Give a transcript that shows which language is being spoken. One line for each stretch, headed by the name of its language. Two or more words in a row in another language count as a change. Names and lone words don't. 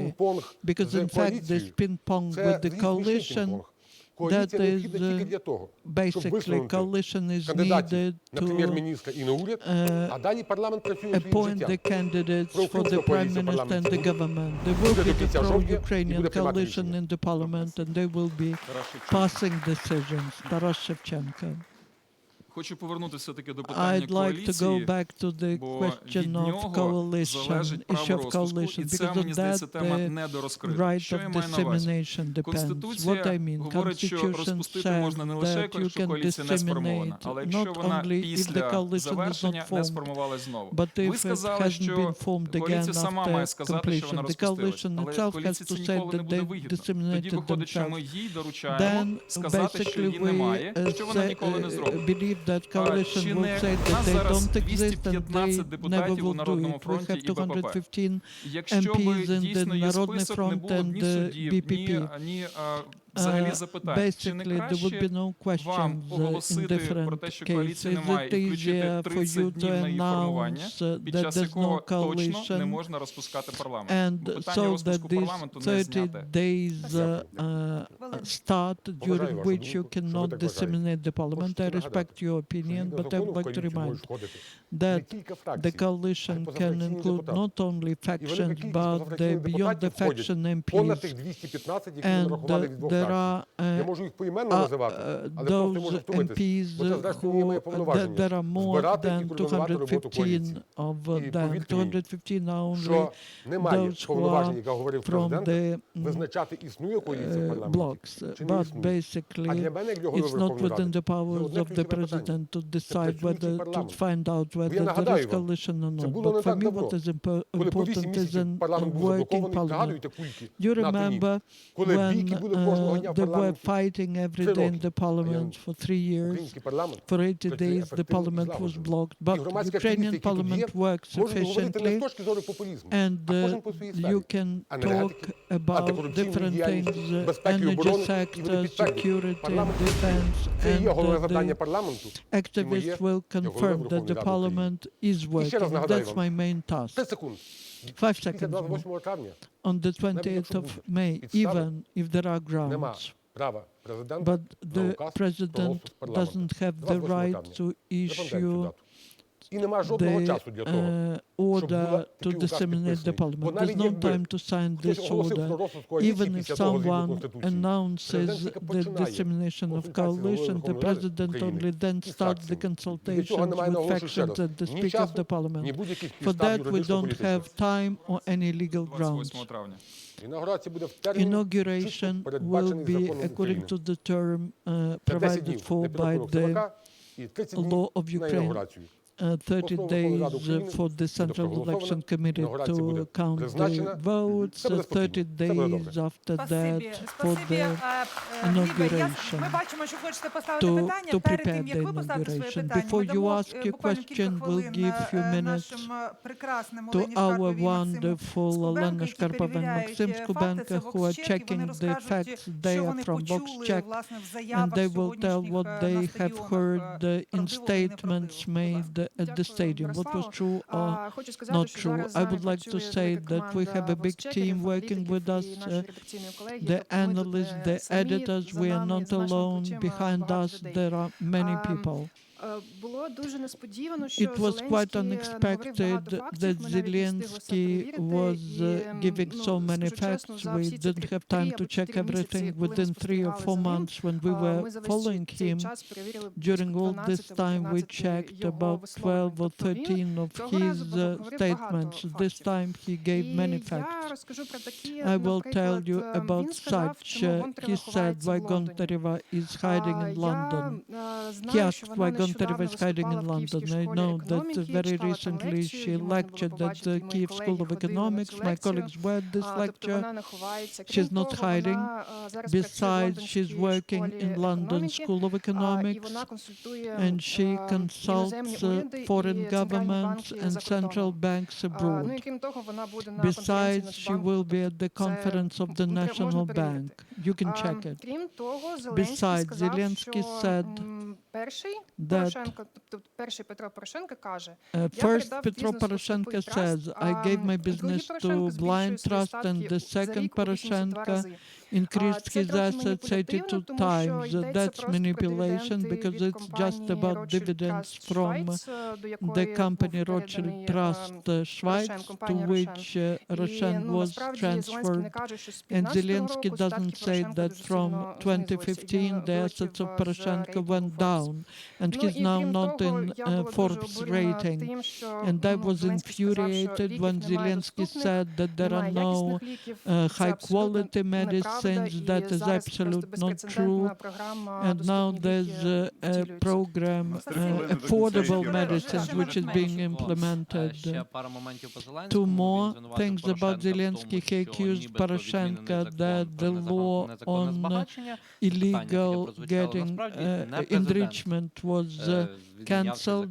English: Because in fact this ping-pong with the coalition, that is basically coalition is needed to appoint the candidates for the prime minister and the government. There will be the pro-Ukrainian coalition in the parliament and they will be passing decisions. Taras Shevchenko.
Ukrainian: Хочу повернутися все-таки до питання
English: I'd like to go
Ukrainian: коаліції,
English: back to the
Ukrainian: бо
English: question
Ukrainian: від
English: of
Ukrainian: нього
English: coalition,
Ukrainian: залежить
English: issue
Ukrainian: право
English: of
Ukrainian: розпуску,
English: coalition,
Ukrainian: і це,
English: because
Ukrainian: мені
English: of
Ukrainian: здається,
English: that
Ukrainian: тема
English: the
Ukrainian: недорозкрита.
English: right
Ukrainian: Що
English: of
Ukrainian: я маю на увазі?
English: dissemination depends. What I
Ukrainian: Конституція
English: mean,
Ukrainian: говорить, що
English: Constitution
Ukrainian: розпустити
English: says
Ukrainian: можна не лише,
English: that you
Ukrainian: якщо
English: can
Ukrainian: коаліція не сформована,
English: disseminate
Ukrainian: але якщо
English: not
Ukrainian: вона
English: only if the
Ukrainian: після
English: coalition is
Ukrainian: завершення
English: not
Ukrainian: не
English: formed,
Ukrainian: сформувалась знову.
English: but if
Ukrainian: Ви
English: it
Ukrainian: сказали,
English: hasn't
Ukrainian: що
English: been formed again
Ukrainian: коаліція сама
English: after
Ukrainian: має сказати, що вона
English: completion. The
Ukrainian: розпустилась.
English: coalition
Ukrainian: Але
English: itself has
Ukrainian: коаліції
English: to
Ukrainian: це
English: say
Ukrainian: ніколи не
English: that
Ukrainian: буде
English: they
Ukrainian: вигідно. Тоді
English: disseminated
Ukrainian: виходить, що ми
English: themselves.
Ukrainian: їй доручаємо
English: Then
Ukrainian: сказати, що її
English: basically
Ukrainian: немає,
English: we
Ukrainian: що вона ніколи не зробить.
English: believe that coalition
Ukrainian: Чи
English: will
Ukrainian: не
English: say
Ukrainian: в
English: that
Ukrainian: нас
English: they
Ukrainian: зараз
English: don't exist and they
Ukrainian: 215
English: never
Ukrainian: депутатів у
English: will do
Ukrainian: Народному
English: it. We
Ukrainian: фронті
English: have
Ukrainian: і БПП.
English: 215
Ukrainian: Якщо би
English: MPs in the
Ukrainian: дійсно є
English: Народний
Ukrainian: список, не
English: фронт
Ukrainian: було б
English: and
Ukrainian: ні суддів,
English: BPP.
Ukrainian: ні взагалі запитань. Чи не
English: Basically, there would be
Ukrainian: краще
English: no
Ukrainian: вам
English: questions in
Ukrainian: оголосити про
English: different
Ukrainian: те, що коаліції
English: cases?
Ukrainian: немає,
English: It
Ukrainian: і
English: is
Ukrainian: включити
English: easier for
Ukrainian: 30
English: you
Ukrainian: днів
English: to
Ukrainian: на її формування,
English: announce
Ukrainian: під
English: that
Ukrainian: час
English: there's
Ukrainian: якого
English: no
Ukrainian: точно не
English: coalition,
Ukrainian: можна розпускати парламент.
English: and
Ukrainian: Бо питання
English: so that
Ukrainian: розпуску
English: these
Ukrainian: парламенту не
English: 30
Ukrainian: зняте.
English: days start during which you cannot disseminate the parliament. I respect your opinion, but I would like to remind that the coalition can include not only factions, but beyond the faction MPs, and there are
Ukrainian: Я можу їх поіменно називати, але просто можу
English: those
Ukrainian: втомитись.
English: MPs
Ukrainian: Бо це, зрештою, не моє
English: who
Ukrainian: повноваження.
English: there are more
Ukrainian: Збирати і
English: than
Ukrainian: координувати роботу
English: 215
Ukrainian: коаліції.
English: of
Ukrainian: І
English: them.
Ukrainian: повірте мені,
English: 215 are only
Ukrainian: що немає
English: those who
Ukrainian: повноважень,
English: are
Ukrainian: як говорив
English: from
Ukrainian: президент,
English: the
Ukrainian: визначати, існує коаліція в парламенті,
English: blocks,
Ukrainian: чи не
English: but
Ukrainian: існує. А
English: basically
Ukrainian: для мене, як для голови
English: it's not
Ukrainian: Верховної
English: within
Ukrainian: Ради,
English: the
Ukrainian: це
English: powers
Ukrainian: одне
English: of the
Ukrainian: ключове питання.
English: president to decide
Ukrainian: працюючий
English: whether to
Ukrainian: парламент.
English: find out
Ukrainian: Я
English: whether there is
Ukrainian: нагадаю вам,
English: coalition or
Ukrainian: це
English: not.
Ukrainian: було
English: But
Ukrainian: не
English: for
Ukrainian: так
English: me,
Ukrainian: давно,
English: what is
Ukrainian: коли по 8
English: important is
Ukrainian: місяців
English: a
Ukrainian: парламент був
English: working
Ukrainian: заблокований,
English: parliament.
Ukrainian: пригадуєте кульки
English: You
Ukrainian: на тоні,
English: remember
Ukrainian: коли бійки були кожного дня
English: when
Ukrainian: в
English: they were
Ukrainian: парламенті.
English: fighting every
Ukrainian: 3
English: day in
Ukrainian: роки.
English: the parliament for 3 years.
Ukrainian: Український парламент
English: For 80
Ukrainian: працює
English: days the
Ukrainian: ефективно і
English: parliament was
Ukrainian: злагоджено.
English: blocked,
Ukrainian: І
English: but
Ukrainian: громадські активісти,
English: Ukrainian
Ukrainian: які тут
English: parliament
Ukrainian: є,
English: works
Ukrainian: можуть говорити не з
English: sufficiently,
Ukrainian: точки зору популізму,
English: and
Ukrainian: а кожен по своїй сфері.
English: you can talk
Ukrainian: Енергетики,
English: about
Ukrainian: антикорупційної
English: different
Ukrainian: діяльності,
English: things,
Ukrainian: безпеки і
English: energy
Ukrainian: оборони, і вони
English: sector,
Ukrainian: підтвердять.
English: security,
Ukrainian: Парламент
English: defense,
Ukrainian: це і є головне
English: and
Ukrainian: завдання
English: the
Ukrainian: парламенту.
English: activists will confirm that the parliament is working.
Ukrainian: нагадаю
English: That's
Ukrainian: вам.
English: my main task.
Ukrainian: 5 секунд.
English: 5
Ukrainian: Після
English: seconds more.
Ukrainian: 28 травня
English: On the 28th of May, even if there are
Ukrainian: нема
English: grounds.
Ukrainian: права президента
English: But
Ukrainian: на
English: the
Ukrainian: указ про розпуск
English: president
Ukrainian: парламенту.
English: doesn't have the
Ukrainian: 28
English: right
Ukrainian: травня.
English: to
Ukrainian: Запам'ятайте цю
English: issue
Ukrainian: дату. І нема жодного
English: the
Ukrainian: часу для того,
English: order to
Ukrainian: такий указ
English: disseminate the
Ukrainian: підписаний.
English: parliament.
Ukrainian: Бо
English: There's
Ukrainian: навіть
English: no
Ukrainian: якби
English: time to sign
Ukrainian: хтось
English: this
Ukrainian: оголосив про
English: order.
Ukrainian: розпуск коаліції
English: Even if
Ukrainian: після того згідно
English: someone
Ukrainian: Конституції,
English: announces
Ukrainian: президент тільки
English: the
Ukrainian: починає
English: dissemination of
Ukrainian: консультації з
English: coalition,
Ukrainian: головою
English: the
Ukrainian: Верховної Ради
English: president
Ukrainian: України
English: only then
Ukrainian: із
English: starts the
Ukrainian: фракціями. І для цього
English: consultations
Ukrainian: немає,
English: with
Ukrainian: наголошую ще
English: factions
Ukrainian: раз,
English: and the
Ukrainian: ні
English: Speaker of
Ukrainian: часу,
English: the parliament.
Ukrainian: ні будь-яких
English: For
Ukrainian: підстав
English: that we don't
Ukrainian: юридично-політичних.
English: have time or any legal grounds.
Ukrainian: 28 травня. Інаугурація буде в термін,
English: Inauguration
Ukrainian: чітко
English: will
Ukrainian: передбачений
English: be
Ukrainian: законом
English: according
Ukrainian: України.
English: to the term
Ukrainian: Це 10
English: provided
Ukrainian: днів
English: for
Ukrainian: для
English: by
Ukrainian: підрахунок
English: the
Ukrainian: ЦВК і 30 днів
English: law of
Ukrainian: на
English: Ukraine.
Ukrainian: інаугурацію.
English: 30 days for the Central Election Committee to count the votes, 30 days after that for the inauguration.
Ukrainian: Ми бачимо, що хочете поставити
English: To
Ukrainian: питання. Перед
English: prepare
Ukrainian: тим,
English: the
Ukrainian: як ви поставите своє
English: inauguration.
Ukrainian: питання, ми
English: Before you
Ukrainian: дамо
English: ask your
Ukrainian: буквально кілька
English: question, we'll
Ukrainian: хвилин
English: give few minutes
Ukrainian: нашим прекрасним
English: to
Ukrainian: Олені
English: our
Ukrainian: Шкарпові і Максиму
English: wonderful
Ukrainian: Скубенко,
English: Olena
Ukrainian: які
English: Shkarpova and
Ukrainian: перевіряють
English: Maxim
Ukrainian: факти,
English: Skubenko
Ukrainian: це
English: who are
Ukrainian: VoxCheck, і вони
English: checking the
Ukrainian: розкажуть,
English: facts.
Ukrainian: що
English: They are
Ukrainian: вони
English: from
Ukrainian: почули,
English: VoxCheck,
Ukrainian: власне, в
English: and
Ukrainian: заявах
English: they will tell
Ukrainian: сьогоднішніх
English: what
Ukrainian: на
English: they have
Ukrainian: стадіонах.
English: heard in
Ukrainian: Правдиво чи
English: statements
Ukrainian: неправдиво? Будь
English: made at the stadium. What was true or
Ukrainian: Хочу сказати,
English: not
Ukrainian: що
English: true.
Ukrainian: зараз з
English: I
Ukrainian: нами
English: would like to
Ukrainian: працює
English: say
Ukrainian: велика
English: that we have
Ukrainian: команда
English: a big
Ukrainian: VoxCheckerів,
English: team working
Ukrainian: аналітиків
English: with us,
Ukrainian: і нашої редакційної колеги.
English: the
Ukrainian: Тобто ми тут
English: analysts,
Ukrainian: не
English: the
Ukrainian: самі,
English: editors.
Ukrainian: за
English: We are
Ukrainian: нами,
English: not
Ukrainian: за нашими
English: alone.
Ukrainian: плечима
English: Behind
Ukrainian: багато
English: us,
Ukrainian: людей.
English: there are many people.
Ukrainian: Було дуже несподівано, що
English: It was quite
Ukrainian: Зеленський наговорив
English: unexpected
Ukrainian: багато фактів,
English: that
Ukrainian: ми навіть не встигли все
English: Zelensky
Ukrainian: перевірити,
English: was
Ukrainian: і,
English: giving so many
Ukrainian: скажу чесно,
English: facts.
Ukrainian: за
English: We
Ukrainian: всі ці
English: didn't have time to check
Ukrainian: 3
English: everything
Ukrainian: місяці, коли ми
English: within 3 or 4
Ukrainian: спостерігали за ним,
English: months when we
Ukrainian: ми
English: were
Ukrainian: за весь
English: following
Ukrainian: цей
English: him.
Ukrainian: час перевірили
English: During all
Ukrainian: близько
English: this time, we
Ukrainian: 12
English: checked
Ukrainian: його
English: about
Ukrainian: висловлювань.
English: 12 or
Ukrainian: Тобто він
English: 13 of
Ukrainian: цього разу
English: his
Ukrainian: говорив
English: statements.
Ukrainian: багато
English: This
Ukrainian: фактів.
English: time he gave many
Ukrainian: І я
English: facts.
Ukrainian: розкажу про такі,
English: I will tell
Ukrainian: наприклад,
English: you about
Ukrainian: він сказав,
English: such.
Ukrainian: чому Гонтарева
English: He said
Ukrainian: ховається
English: why
Ukrainian: в Лондоні.
English: Gontareva is hiding in London.
Ukrainian: Я
English: He
Ukrainian: знаю, що
English: asked
Ukrainian: вона
English: why Gontareva
Ukrainian: нещодавно
English: is hiding in
Ukrainian: виступала в Київській
English: London. I
Ukrainian: школі
English: know that
Ukrainian: економіки,
English: very
Ukrainian: читала там
English: recently
Ukrainian: лекцію,
English: she
Ukrainian: її можна було
English: lectured at
Ukrainian: побачити,
English: the
Ukrainian: мої
English: Kyiv
Ukrainian: колеги
English: School of
Ukrainian: ходили на
English: Economics.
Ukrainian: цю
English: My
Ukrainian: лекцію.
English: colleagues read this
Ukrainian: Тобто
English: lecture.
Ukrainian: вона не ховається.
English: She's
Ukrainian: Крім
English: not
Ukrainian: того,
English: hiding.
Ukrainian: вона зараз працює в
English: Besides,
Ukrainian: Лондонській
English: she's working
Ukrainian: школі
English: in London
Ukrainian: економіки,
English: School of
Ukrainian: і
English: Economics,
Ukrainian: вона консультує
English: and she
Ukrainian: іноземні
English: consults
Ukrainian: уряди
English: foreign
Ukrainian: і центральні
English: governments
Ukrainian: банки
English: and
Ukrainian: за
English: central
Ukrainian: кордоном.
English: banks
Ukrainian: Ну
English: abroad.
Ukrainian: і крім того, вона буде на конференції
English: Besides, she
Ukrainian: Нацбанку.
English: will be at the
Ukrainian: Це
English: conference of the
Ukrainian: можна
English: National
Ukrainian: перевірити.
English: Bank. You can check it.
Ukrainian: Крім того, Зеленський
English: Besides,
Ukrainian: сказав,
English: Zelensky
Ukrainian: що
English: said
Ukrainian: перший
English: that
Ukrainian: Порошенко, тобто перший Петро Порошенко каже,
English: First,
Ukrainian: передав
English: Petro
Ukrainian: бізнесу
English: Poroshenko
Ukrainian: сліпий
English: says,
Ukrainian: траст,
English: I gave my
Ukrainian: другий
English: business
Ukrainian: Порошенко
English: to
Ukrainian: збільшує
English: blind
Ukrainian: свої
English: trust,
Ukrainian: статки
English: and the
Ukrainian: за
English: second
Ukrainian: рік у 82
English: Poroshenko
Ukrainian: рази.
English: increased
Ukrainian: Це
English: his
Ukrainian: трохи
English: assets
Ukrainian: маніпулятивно,
English: 82
Ukrainian: тому що
English: times.
Ukrainian: йдеться
English: That's
Ukrainian: просто про
English: manipulation
Ukrainian: дивіденди
English: because
Ukrainian: від
English: it's just
Ukrainian: компанії
English: about
Ukrainian: Rothschild
English: dividends
Ukrainian: Trust
English: from
Ukrainian: Schweiz, до якої
English: the company
Ukrainian: був
English: Rothschild
Ukrainian: переданий,
English: Trust Schweiz, to
Ukrainian: компанія
English: which Roshan was
Ukrainian: насправді Зеленський не
English: transferred.
Ukrainian: каже, що з
English: And
Ukrainian: 15-го
English: Zelensky
Ukrainian: року
English: doesn't
Ukrainian: статки
English: say
Ukrainian: Порошенка
English: that
Ukrainian: дуже
English: from
Ukrainian: сильно
English: 2015 the
Ukrainian: знизилися.
English: assets of
Ukrainian: Я
English: Poroshenko
Ukrainian: вилетів
English: went
Ukrainian: з
English: down, and
Ukrainian: Ну,
English: he's
Ukrainian: і
English: now
Ukrainian: крім
English: not
Ukrainian: того,
English: in
Ukrainian: я була дуже
English: Forbes
Ukrainian: обурена
English: rating.
Ukrainian: тим, що,
English: And I was
Ukrainian: Зеленський сказав, що
English: infuriated
Ukrainian: ліків
English: when
Ukrainian: немає
English: Zelensky
Ukrainian: доступних,
English: said that there are
Ukrainian: немає
English: no
Ukrainian: якісних ліків. Це
English: high
Ukrainian: абсолютно
English: quality
Ukrainian: неправда,
English: medicines.
Ukrainian: і
English: That is
Ukrainian: зараз просто
English: absolute not
Ukrainian: безпрецедентна
English: true.
Ukrainian: програма
English: And now
Ukrainian: «Доступні
English: there's
Ukrainian: ліки»
English: a
Ukrainian: втілюється.
English: program, affordable medicines, which is being implemented. Two more things about Zelensky. He accused Poroshenko that the law on illegal getting enrichment was cancelled.